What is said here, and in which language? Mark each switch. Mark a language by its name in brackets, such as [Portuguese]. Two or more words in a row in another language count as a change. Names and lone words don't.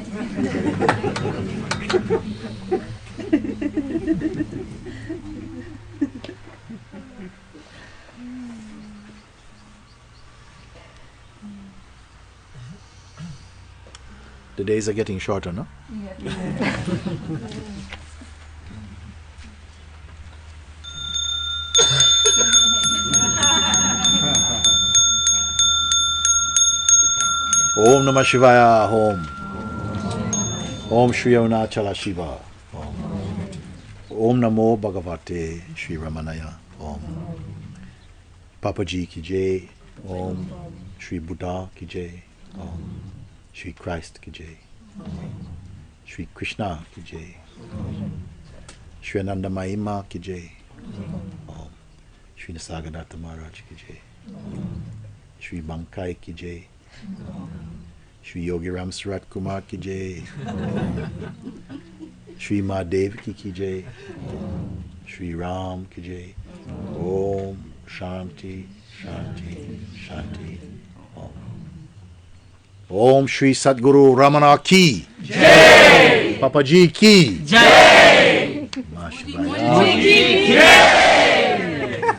[English] The days are getting shorter, no? Yeah. [Sanskrit] ॐ नमः शिवाय, ॐ. ॐ श्री अरुणाचल शिव, ॐ. ॐ नमो भगवते श्री रमणाय, ॐ. [Hindi] पापाजी की जय, ॐ. श्री बुद्ध की जय, ॐ। श्री क्राइस्ट की जय, श्री कृष्ण की जय, श्री आनंद महिमा की जय, श्री निसर्गदत्त महाराज की जय, श्री बंकाई की जय, श्री योगी राम सरत कुमार की जय, श्री महादेव की जय, श्री राम की जय. [Sanskrit] ॐ शान्ति शान्ति शान्ति. [Hindi] ॐ श्री सतगुरु रमण की जय, पापाजी की जय, मूजी की जय.